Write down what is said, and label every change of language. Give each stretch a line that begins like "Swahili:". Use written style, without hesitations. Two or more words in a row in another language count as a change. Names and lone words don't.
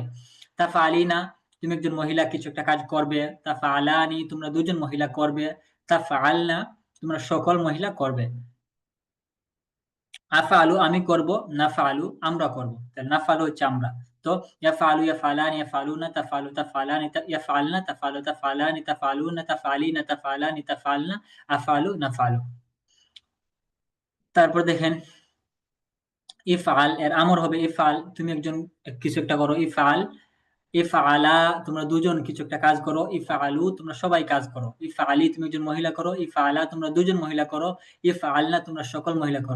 Arabic: تفعلين
Bangla: তুমি একজন মহিলা কিছু একটা কাজ করবে,
Arabic: تفعلان
Bangla: তোমরা দুজন মহিলা করবে,
Arabic: تفعلن
Bangla: তোমরা সকল মহিলা করবে। আফআলু আমি করব, নাফআলু আমরা করব। তাহলে নাফআলু হচ্ছে আমরা।
Arabic: তো يفعل يفعلان يفعلون تفعل تفعلان يفعلن تفعل تفعلان تفعلون تفعلين تفعلان تفعلن أفعل نفعل।
Bangla: তারপর দেখেন ইফআল এর আমর হবে ইফআল তুমি একজন কিছু একটা করো,
Arabic: افعل افعلا
Bangla: তোমরা দুজন কিছু একটা কাজ করো, ইফআলু তোমরা সবাই কাজ করো, ইফআলি তুমি একজন মহিলা করো, ইফআলা তোমরা দুজন মহিলা করো, ইফআলনা তোমরা সকল মহিলা করো।